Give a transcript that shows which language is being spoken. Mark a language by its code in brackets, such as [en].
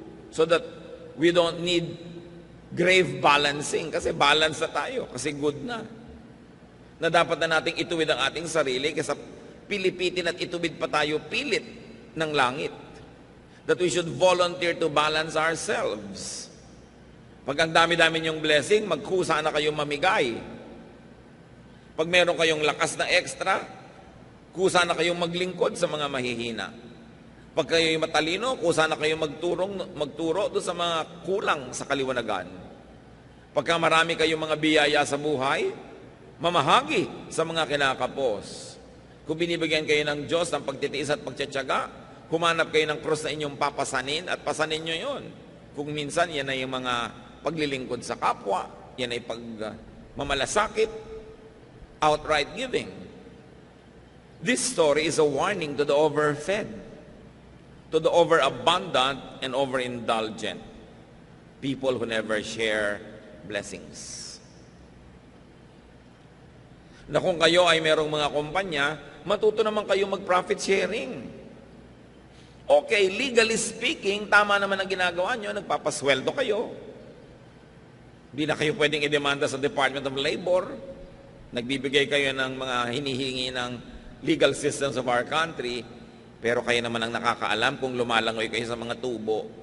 [en] So that we don't need grave balancing. [tl] Kasi balance na tayo. Kasi good na. Na dapat na nating ituwid ang ating sarili kaysa pilipitin at ituwid pa tayo pilit ng langit. [en] That we should volunteer to balance ourselves. [tl] Pag ang dami-dami niyong blessing, magkusa na kayong mamigay. Pag meron kayong lakas na extra, kusa na kayong maglingkod sa mga mahihina. Pag kayo'y matalino, kusa na kayong magturo doon sa mga kulang sa kaliwanagan. Pagka marami kayong mga biyaya sa buhay, mamahagi sa mga kinakapos. Kung binibigyan kayo ng Diyos ng pagtitiis at pagtsatsaga, humanap kayo ng krus na inyong papasanin at pasanin nyo yon. Kung minsan, yan ay yung mga paglilingkod sa kapwa, yan ay pagmamalasakit, [en] outright giving. This story is a warning to the overfed, to the overabundant and overindulgent, people who never share blessings. [tl] Na kung kayo ay merong mga kumpanya, matuto naman kayo mag-profit sharing. Okay, legally speaking, tama naman ang ginagawa nyo, nagpapasweldo kayo. Hindi na kayo pwedeng idemanda sa Department of Labor. Nagbibigay kayo ng mga hinihingi ng [en] legal systems of our country, [tl] pero kayo naman ang nakakaalam kung lumalangoy kayo sa mga tubo.